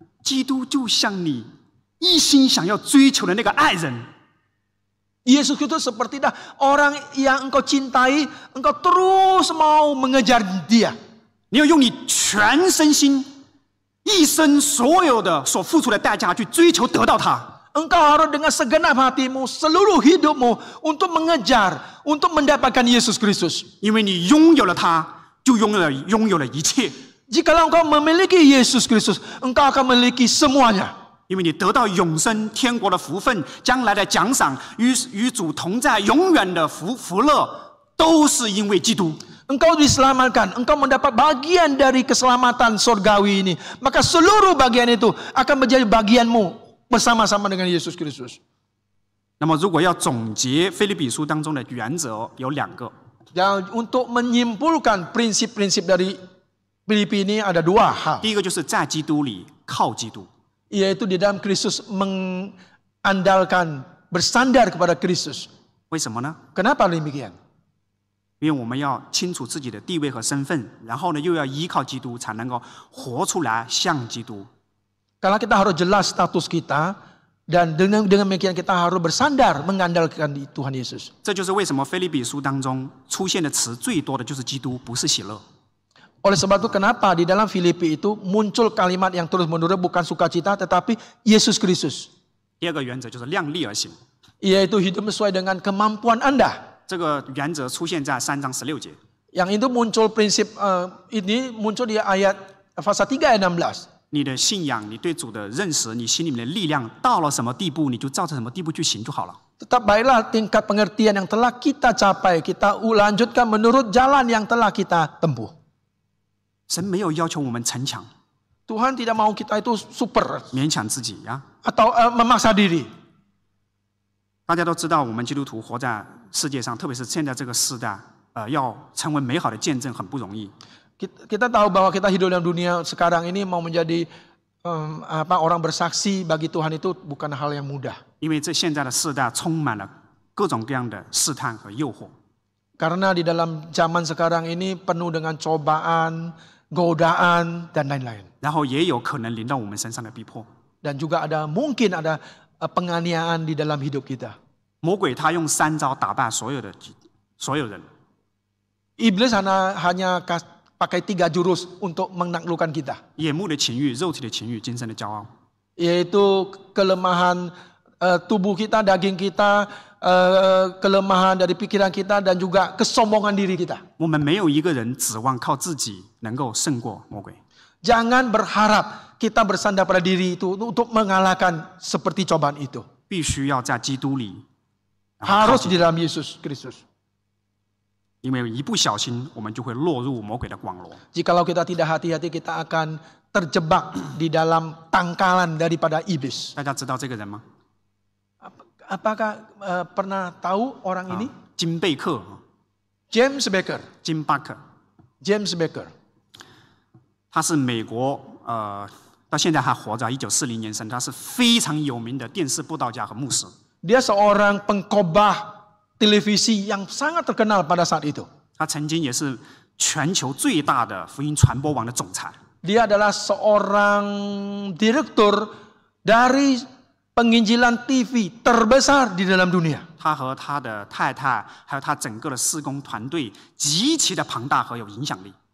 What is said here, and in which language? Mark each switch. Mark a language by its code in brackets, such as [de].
[zh] 基督就像你一心想要追求的那个爱人。 [id] Yesus itu seperti orang yang engkau cintai, engkau terus mau mengejar dia. [zh] 你要用你全身心、一生所有的所付出的代价去追求得到他。 [id] Engkau harus dengan segenap hatimu, seluruh hidupmu untuk mengejar, untuk mendapatkan Yesus Kristus. [zh] 因为你拥有了他，就拥有了一切。 [id] Jikalau engkau memiliki Yesus Kristus, engkau akan memiliki semuanya. [zh] 因为你得到永生天国的福分，将来的奖赏，与主同在，永远的福乐，都是因为基督。 [id] Engkau diselamatkan, engkau mendapat bagian dari keselamatan surgawi ini. Maka seluruh bagian itu akan menjadi bagianmu bersama-sama dengan Yesus Kristus. [zh] 那么，如果要总结腓立比书当中的原则，有2个。 [id] Dan untuk menyimpulkan prinsip-prinsip dari Filipi ini ada dua hal, [zh] 第一个就是在基督里靠基督， [id] yaitu di dalam Kristus mengandalkan, bersandar kepada Kristus. [zh] 为什么呢？ [id] Kenapa demikian? [zh] 因为我们要清楚自己的地位和身份，然后呢，又要依靠基督，才能够活出来像基督。 [id] Karena kita harus jelas status kita, dan dengan demikian kita harus bersandar mengandalkan di Tuhan Yesus. [zh] 这就是为什么腓立比书当中出现的词最多的就是基督，不是喜乐。 [id] Oleh sebab itu kenapa di dalam Filipi itu muncul kalimat yang terus-menerus bukan sukacita tetapi Yesus Kristus. [zh] 第二个原则就是量力而行， [id] Yaitu hidup sesuai dengan kemampuan Anda. [zh] 这个原则出现在3章16节。 [id] Yang itu muncul prinsip ini muncul di ayat pasal 3 ayat 16. [zh] 你的信仰，你对主的认识，你心里面的力量到了什么地步，你就照着什么地步去行就好了。 [id] Tetap baiklah tingkat pengertian yang telah kita capai, kita lanjutkan menurut jalan yang telah kita tempuh. [zh] 神没有要求我们逞强， [id] Tuhan tidak mau kita itu super [zh] 勉强自己呀。 [id] atau memaksa diri. [zh] 大家都知道，我们基督徒活在世界上，特别是现在这个时代，要成为美好的见证很不容易。 [id] Kita tahu bahwa kita hidup dalam dunia sekarang ini mau menjadi orang bersaksi bagi Tuhan itu bukan hal yang mudah. [zh] 因为这现在的世代充满了各种各样的试探和诱惑。 [id] Karena di dalam zaman sekarang ini penuh dengan cobaan, godaan dan lain-lain. [zh] 然后也有可能临到我们身上的逼迫。 [id] Dan juga mungkin ada penganiayaan di dalam hidup kita. [zh] 魔鬼他用3招打败所有人。 [id] Iblis hanya pakai 3 jurus untuk menaklukkan kita. [zh] 眼目的情欲、肉体的情欲、今生的骄傲。 [id] Yaitu kelemahan tubuh kita, daging kita, kelemahan dari pikiran kita dan juga kesombongan diri kita. [zh] 我们没有一个人指望靠自己能够胜过魔鬼。 [id] Jangan berharap kita bersandar pada diri itu untuk mengalahkan seperti cobaan itu. [zh] 必须要在基督里， [id] Harus di dalam Yesus Kristus. [zh] 因为一不小心，我们就会落入魔鬼的网罗。 [id] Jikalau kita tidak hati-hati, kita akan terjebak di dalam tangkalan daripada iblis. [zh] 大家知道这个人吗？ [id] Apakah pernah tahu orang ini? [zh] 金贝克， [id] James Baker. [zh] 金巴克， [id] James Baker. [zh] 他是美国到现在还活着，1940年生，他是非常有名的电视布道家和牧师。 [id] Dia seorang pengkhotbah televisi yang sangat terkenal pada saat itu. [zh] 他曾经也是全球最大的福音传播网的总裁。 [id] Dia adalah seorang direktur dari penginjilan TV terbesar di dalam dunia. [zh] 他和他的太太，还有他整个的事工团队，极其的庞大和有影响力。